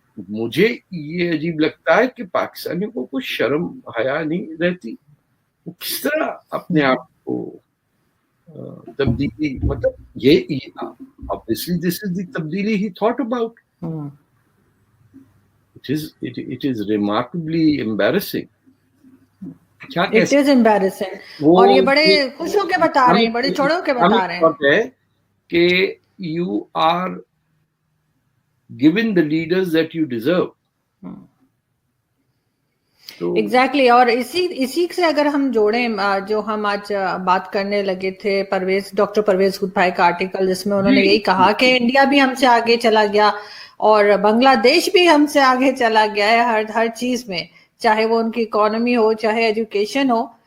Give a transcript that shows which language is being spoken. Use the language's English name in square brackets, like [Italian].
[Hindi] मुझे ये अजीब लगता है कि पाकिस्तानियों को कुछ शर्म हया नहीं रहती. वो किस तरह अपने आप को तब्दीली, मतलब ये [English] obviously this is the [Hindi] तब्दीली [English] he thought about. It is remarkably embarrassing. It is embarrassing. [Hindi] और ये बड़े खुश होके बता रहे हैं, बड़े छोड़ होके बता रहे हैं [English] कि you are given the leaders that you deserve. Exactly. [Hindi] और इसी से अगर हम जोड़ें जो हम आज बात करने लगे थे, डॉक्टर परवेज हुड भाई का आर्टिकल जिसमें उन्होंने यही कहा कि इंडिया भी हमसे आगे चला गया और बांग्लादेश भी हमसे आगे चला गया है हर चीज में, चाहे वो उनकी इकोनॉमी हो चाहे एजुकेशन हो.